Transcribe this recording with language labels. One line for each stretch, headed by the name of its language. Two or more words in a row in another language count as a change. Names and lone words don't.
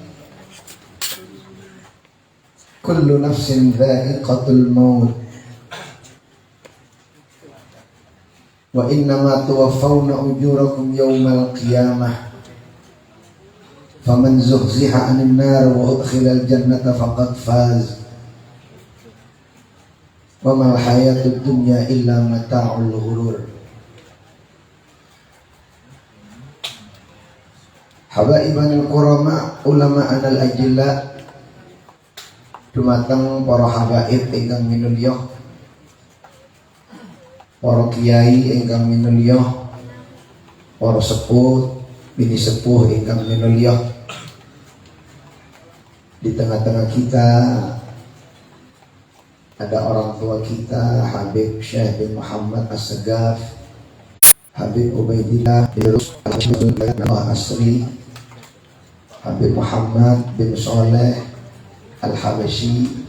Arabic: كل نفس ذائقة الموت وإنما توفون أجوركم يوم القيامة فمن زحزح عن النار وأدخل الجنة فقد فاز وما الحياة الدنيا إلا متاع الغرور. حبائبنا الكرام علماءنا الأجلاء,
Javanese: dumateng para habaib ingkang minulya, para kiai ingkang minulya, para sepuh, bini sepuh ingkang minulya.
Indonesian: Di tengah-tengah kita ada orang tua kita, Habib Syekh bin Muhammad As-Sagaf, Habib Ubaidillah bin Asri, Habib Muhammad bin Soleh Al-Habashi.